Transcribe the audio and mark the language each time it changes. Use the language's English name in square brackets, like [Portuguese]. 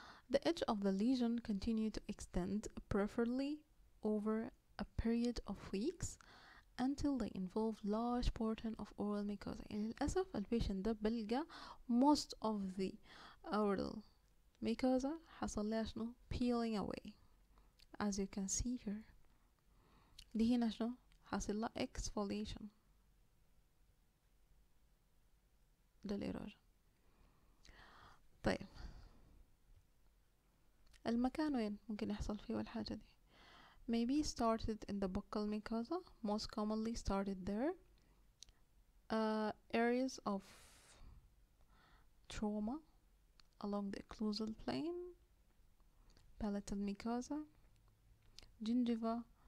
[English] The edge of the lesion continue to extend preferably over a period of weeks until they involve large portion of oral mucosa. [Arabic] يعني للأسف البيشنت ده بلقى most of the oral mucosa حصل لها شنو peeling away [English] as you can see here. [Arabic] دي هنا شنو حصل لها exfoliation ده الإيروجن. طيب المكان وين ممكن يحصل فيه الحاجة دي؟ [English] Maybe started in the buccal mucosa, most commonly started there. Areas of trauma along the occlusal plane, palatal mucosa, gingiva.